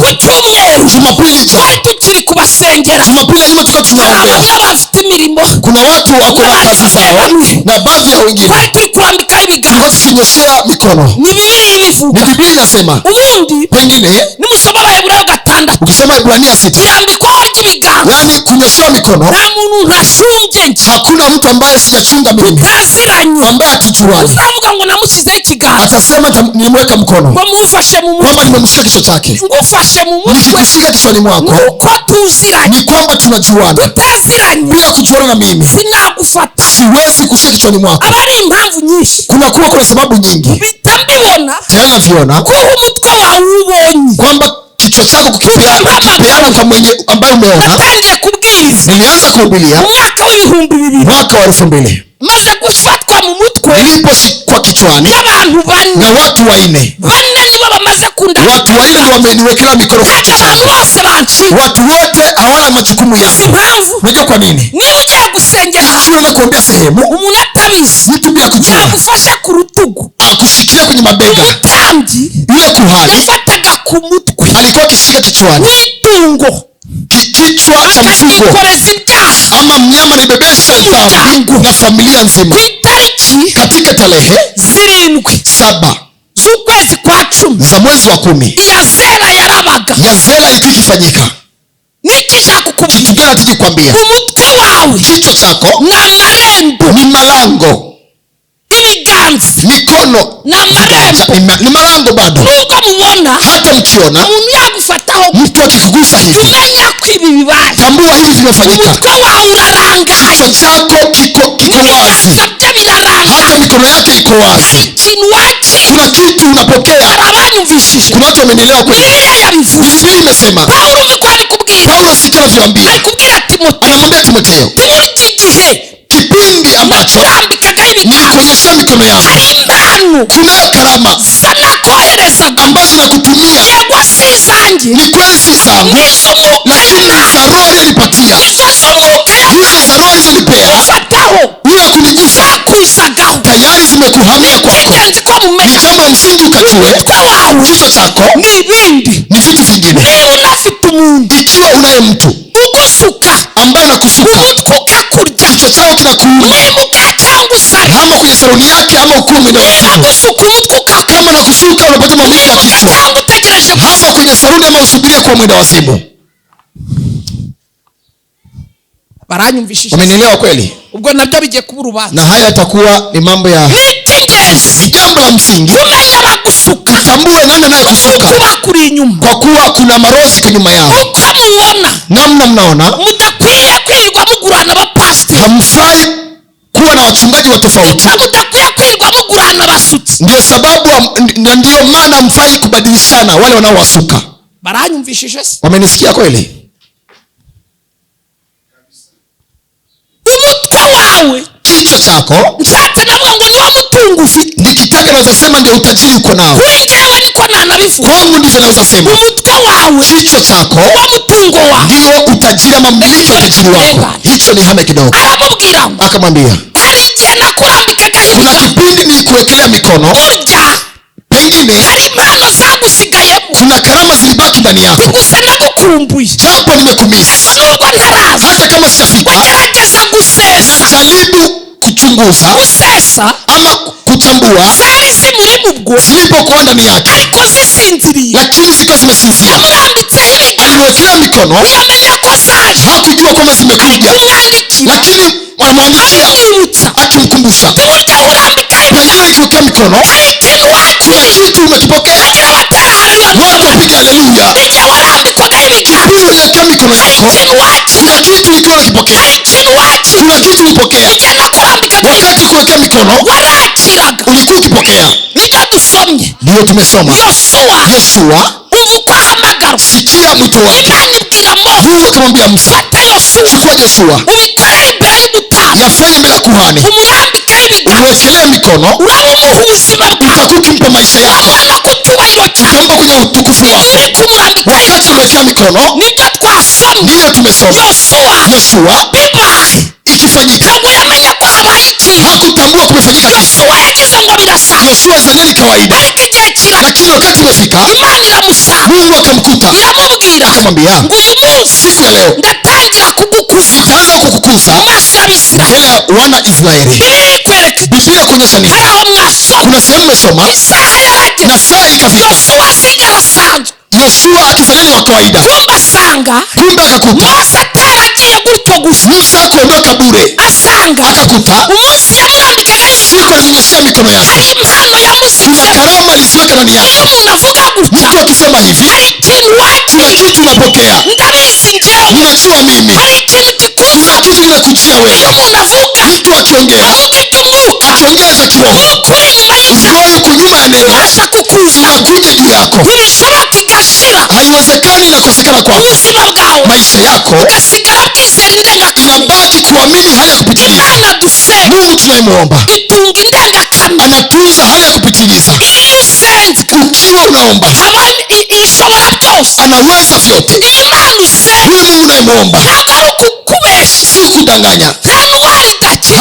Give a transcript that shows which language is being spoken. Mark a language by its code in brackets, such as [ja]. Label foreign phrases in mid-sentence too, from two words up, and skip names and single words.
[sw] Jumapili ijayo, Jumapili ya nyuma tuka tunaombea. Kuna watu wako na kazi zao na baadhi ya wengine tulikuwa tukinyoshea mikono. Ni Biblia inasema pengine ukisoma Ibrania 6 [rw] irambikwaho ry'ibiganza, [sw] yani kunyoshewa mikono. [rw] nta muntu ntasumbye nje, [sw] Hakuna mtu ambaye sijachunga mimi, [rw] utaziranye [sw] ambaye hatujuani [rw] uzavuga ngo namushyizeho ikiganza, [sw] atasema nilimweka mkono, [rw] ngo mufashe mu [sw] kwamba [rw] mutwe, [sw] nimemshika kichwa chake. [rw] ngufashe mu mutwe, [sw] Nikikushika kichwani mwako [rw] nuko tuziranye. [sw] ni kwamba tunajuana. [rw] Utaziranye [sw] Bila kujuana na mimi [rw] sinagufata. [sw] siwezi kushika kichwani mwako. [rw] aba ari impamvu nyinshi, [sw] Kuna sababu nyingi. [rw] mpita mbibona [sw] Tayari naviona [rw] kuba umutwe wawe ubonye, [sw] kwamba kichwa chako kukipeana kwa mwenye ambaye umeona. [rw] natangiye kubwiriza [sw] Nilianza kuhubiria [rw] mu mwaka w'ibihumbi bibiri, [sw] mwaka wa 2000 [rw] maze gufatwa mu mutwe [sw] niliposhikwa kichwani [rw] n'abantu bane. [sw] na watu 4. [rw] Bane nibo bamaze kunda, [sw] Watu 4 ndio wameniwekea mikono kwa [rw] kandi [sw] kichwa. [rw] abantu bose banciye. [sw] Watu wote hawana majukumu [rw] Uzi [sw] yao. [rw] impamvu? [sw] Unajua kwa nini? [rw] niba ugiye gusengera ahantu [sw] Ukienda kuombea sehemu, [rw] umuntu atabizi, [sw] mtu bila kujua [rw] yagufashe ku rutugu. [sw] akushikilia kwenye mabega. [rw] Umutambyi [sw] Yule kuhani [rw] yafataga ku mutwe [sw] alikuwa akishika kichwani, [rw] w'itungo, [sw] kichwa cha mfugo [rw] akagikoreza ibyaha [sw] ama mnyama, nibebesha dhambi na familia nzima. [rw] ku itariki [sw] Katika tarehe [rw] 7 z'ukwezi kwa 10 [sw] za mwezi wa 10 [rw] iya Zera yarabaga. [sw] Yazera ilikuwa ikifanyika. [rw] Nikishaka [sw] Kitu [rw] kukubwira, [sw] gani nataka kukwambia? [rw] umutwe wawe [sw] Kichwa chako [rw] ni amarembo, [sw] ni malango, [rw] ibiganza [sw] mikono [rw] ni amarembo. [sw] ni malango. Bado [rw] Nubwo mubona [sw] hata mkiona [rw] umuntu yagufataho, [sw] mtu akikugusa hivi, [rw] umenya ko ibi bibaye. [sw] tambua hivi vimefanyika. [rw] Umutwe wawe urarangaye, [sw] Kichwa chako kiko wazi, [rw] ibiganza bye birarangaye, [sw] hata mikono yake iko wazi. [rw] ikintu wakira. [sw] Kuna kitu unapokea. [rw] Hari abanyumvishije, [sw] Kuna watu wamenielewa kweli. [rw] Bibiliya yabivuze. [sw] Biblia imesema, [rw] Pawulo umiko ari kubwira, [sw] Paulo sikia anavyoambia, [rw] ari kubwira Timoteyo, [sw] anamwambia Timotheo, [rw] muri iki gihe [sw] kipindi ambacho [rw] nakurambikagaho ibiganza, [sw] nilikuonyesha mikono yangu, [rw] hari impano [sw] kunayo karama [rw] zanakoherezaga, [sw] ambazo nakutumia. [rw] yego si izanjye, [sw] Ni kweli si zangu, [rw] n'iz'umwuka [sw] lakini ni za roho yonipatia. [rw] izo z'umwuka [sw] Hizo za roho ilizonipea, [rw] yagufataho [sw] bila kunigusa, [rw] zakuzagaho. [sw] tayari zimekuhamia kwako. [rw] Icy'ingenzi ko [sw] Ni [rw] mumenya, [sw] jambo la msingi ukajue, [rw] umutwe wawe [sw] kichwa chako [rw] ni ibindi. [sw] ni vitu vingine. [rw] Niba unafite umuntu [sw] Ikiwa unaye mtu [rw] ugusuka [sw] ambaye anakusuka, [rw] umutwe ukakurya, [sw] kichwa chako kinakuuma, [rw] wimuka cyangwa usare, [sw] ama kwenye saloni yake ama ukuu mwenda wazimu, [rw] gusuka umutwe ukakurya, [sw] kama nakusuka unapata maumivu ya [rw] wimuka [sw] kichwa, [rw] cyangwa utegereje [sw] ama [rw] gusa. [sw] kwenye saloni ama usubirie kuwa mwenda wazimu. [rw] Baranyumvishije, [sw] Wamenielewa kweli? [rw] ubwo nabyo bigiye kuba urubanza. [sw] Na haya yatakuwa ni mambo ya, [rw] Ni ni icy'ingenzi [sw] jambo la msingi. [rw] kumenya abagusuka, [sw] Tambue nani anayekusuka, [rw] uko bakuri inyuma, [sw] kwa kuwa kuna maroho ziko nyuma yao. [rw] uko mubona. [sw] Namna mnaona, [rw] Mudakwiye kwirirwa mugurana abapasiteri, [sw] hamfai kuwa na wachungaji wa tofauti. [rw] mudakwiye kwirirwa mugurana abasutsi. [sw] Ndio sababu na ndio maana hamfai kubadilishana wale wanaowasuka. [rw] Baranyumvishije se? [sw] Wamenisikia kweli? [rw] Umutwe wawe [sw] Kichwa chako, [rw] nshatse navuga ngo niwo mutungo ufite. [sw] nikitaka naweza sema ndio utajiri uko nao. [rw] Kuri njyewe niko nanabivuga, [sw] Kwangu ndivyo naweza sema. [rw] umutwe wawe [sw] Kichwa chako [rw] niwo mutungo wawe. [sw] ndio utajiri ama mmiliki wa utajiri wako. Hicho ni hame kidogo. [rw] Aramubwira ngo [sw] Akamwambia, [rw] hari igihe nakurambikagaho [sw] kuna [rw] ibiganza, [sw] kipindi nilikuwekelea mikono, [rw] burya [sw] pengine [rw] hari impano zagusigayemo, [sw] kuna karama zilibaki ndani yako, [rw] gusa nagukumbuye. [sw] japo nimekumisi. [rw] Nubwo ntaraza, [sw] Hata kama sijafika, [rw] ugerageza gusesa, [sw] najaribu kuchunguza [rw] gusesa [sw] ama kuchambua [rw] zari zimuri mu bwo, [sw] zilipokuwa ndani yake, [rw] ariko zisinziriye. [sw] lakini zilikuwa zimesinzia. [rw] Amurambitseho ibiganza, [sw] Alimwekelea mikono, [rw] ntiyamenya ko zaje, [sw] hakujua kwamba zimekuja, [rw] kumwandikira, [sw] lakini alimwandikia [rw] amwibutsa. [sw] akimkumbusha. [rw] Uburyo urambikaho ibiganza, [sw] Pengine ikiwekea mikono, [rw] hari ikintu [sw] kuna [rw] wakiriye. [sw] kitu umekipokea. [rw] Bagira batera haleluya, [sw] Bwana piga haleluya. [rw] igihe warambikwaga ibiganza, [sw] Kipindi uliwekea mikono [rw] hari [sw] yako, [rw] ikintu wakiriye, [sw] kuna kitu ulikuwa unakipokea, [rw] hari ikintu wakiriye. [sw] kuna kitu ulipokea. [rw] Igihe nakurambikaga [sw] Wakati kuwekea mikono [rw] warakiraga. [sw] ulikuwa ukipokea. [rw] Nibyo dusomye [sw] Ndiyo tumesoma [rw] Yosuwa, [sw] Yoshua, [rw] umva uko ahamagara. [sw] sikia mwito wake. [rw] Imana ibwira Mose, [sw] Mungu akamwambia Musa, [rw] fata Yosuwa [sw] chukua Joshua, [rw] ubikorere imbere y'umutambyi, [sw] yafanye mbele ya kuhani, [rw] umurambikeho ibiganza, [sw] umwekelee mikono, [rw] urabumuha ubuzima bwawe, [sw] utakuwa ukimpa maisha yako, [rw] ukamuha no ku cyubahiro cyawe. [sw] utampa kwenye utukufu [rw] Iyo [sw] wako. [rw] uri kumurambikaho [sw] Wakati [rw] ibiganza, [sw] umewekea mikono, [rw] nibyo twasomye. [sw] ndivyo tumesoma. [rw] Yosuwa [sw] Yoshua [rw] bibaye, [sw] ikifanyika, [rw] ntabwo yamenye ko habaye ikintu. [sw] hakutambua kumefanyika kitu. [rw] Yosuwa yagize ngo birasanzwe, [sw] Yoshua azania ni kawaida, [rw] ariko igihe kiragera, [sw] lakini wakati umefika, [rw] Imana iramusanga, [sw] Mungu akamkuta [rw] iramubwira [sw] akamwambia, [rw] ngo uyu munsi [sw] siku ya leo [rw] ndatangira kugukuza [sw] nitaanza kukukuza [rw] mu maso y'Abisirayeli. [sw] mbele ya wana Israeli. [rw] Bibiliya ikwereka iki? [sw] Biblia kuonyesha nini? [rw] hari aho mwasoma, [sw] Kuna sehemu umesoma [rw] isaha yarageze, [sw] na saa ikafika, [rw] Yosuwa asigara asanzwe, [sw] Yoshua akifanya ni wa kawaida. Kumbe akakuta [rw] Mose ataragiye gutyo gusa, [sw] Musa kuondoka bure, [rw] asanga [sw] akakuta [rw] umunsi yamurambikaga [sw] siku [rw] y'imana [sw] alinyoshea mikono [rw] hari [sw] yake [rw] impano [sw] kuna [rw] yamusigiye. [sw] karama aliziweka ndani [rw] Iyo [sw] yake. [rw] umuntu avuga gutya, [sw] Mtu akisema hivi [rw] hari ikintu [sw] kuna [rw] wakiriye. [sw] kitu unapokea. [rw] Ndabizi njyewe [sw] Ninajua mimi [rw] hari ikintu [sw] kuna [rw] kikuza. [sw] kitu kinakujia [rw] Iyo [sw] wewe. [rw] umuntu avuga, [sw] Mtu akiongea [rw] avuga iby'umwuka, [sw] akiongea za kiroho, [rw] ukuri inyuma y'ijambo [sw] roho yuko nyuma ya neno [rw] ubasha kukuza. [sw] inakuja juu yako. [rw] Ntibishoboka igashira [sw] Haiwezekani inakosekana kwako. [rw] ubuzima bwawe [sw] Maisha yako [rw] ugasigara bwizera indengakamere. [sw] inabaki kuamini hali ya kupitiliza. [rw] Imana dusenga [sw] Mungu tunayemwomba [rw] itunga indengakamere. [sw] anatunza hali ya kupitiliza. [rw] Iyo usenze [sw] Ukiwa unaomba [rw] haba ishobora byose. [sw] anaweza vyote. [rw] Iyi Mana usenga [sw] Huyo Mungu unayemwomba [rw] ntabwo ari ukukubesha, [sw] si kudanganya. [rw] nta ndwara idakira.